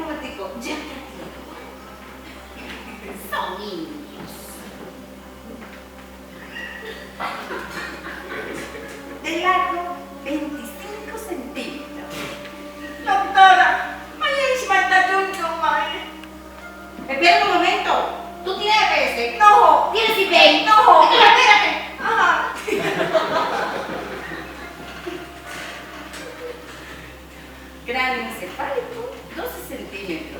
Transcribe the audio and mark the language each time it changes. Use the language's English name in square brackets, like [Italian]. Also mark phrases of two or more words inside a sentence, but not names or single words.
[Spanish] rico ya son niños. De largo, 25 centímetros. Doctora, may ismatadunyo, may. Espera un momento. ¿Tú tienes APS? No. ¿Tienes IPI? No. Espérate. Ajá. Cráneo encefálico, 12 centímetros.